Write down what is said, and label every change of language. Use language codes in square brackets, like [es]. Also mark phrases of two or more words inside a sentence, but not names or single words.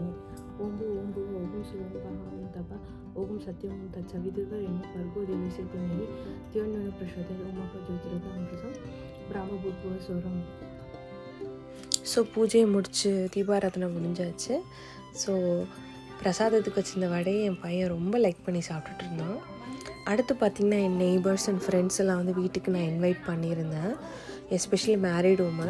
[sa] ओं भू ओं भू ओं शिवं ओं तप ओं सत्यं ओं तत्सवितुर्वरेण्यं भर्गो देवस्य धीमहि धियो यो न प्रचोदयात्. ओं ज्योतिरमृतं ब्रह्मभूर्भुवः स्वरं. [ta] ஸோ பூஜையை முடிச்சு தீபாராதனை முடிஞ்சாச்சு. ஸோ பிரசாதத்துக்கு வச்சிருந்த வடையை என் பையன் ரொம்ப லைக் பண்ணி சாப்பிட்டுட்டு இருந்தான். அடுத்து பார்த்திங்கன்னா என் [en] neighbours and friends [ta] எல்லாம் வந்து வீட்டுக்கு நான் இன்வைட் பண்ணியிருந்தேன், [en] especially married women.